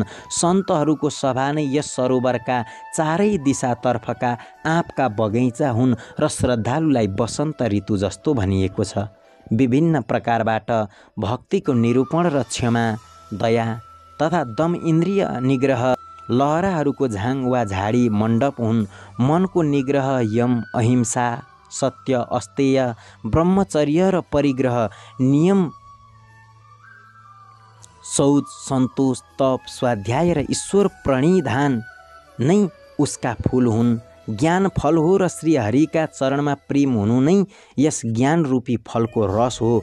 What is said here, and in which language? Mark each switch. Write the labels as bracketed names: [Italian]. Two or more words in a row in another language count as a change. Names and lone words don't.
[Nepali] सन्तहरूको सभा नै यस सरोवरका चारै दिशातर्फका आँपका बगैँचा हुन् र श्रद्धालुलाई वसन्त ऋतु जस्तो भनिएको छ। विभिन्न प्रकारबाट भक्तिको निरूपण र क्षमा दया तथा दम इन्द्रिय निग्रह लहराहरूको झाङ वा झाडी मण्डप हुन्। मनको निग्रह यम अहिंसा सत्य अस्तेय ब्रह्मचर्य र परिग्रह नियम शौच सन्तोष तप स्वाध्याय र ईश्वर प्रणिधान नै उसका फूल हुन्। ज्ञान फल हो र श्रीहरिका चरणमा प्रेम हुनु नै यस ज्ञान रूपी फलको रस हो।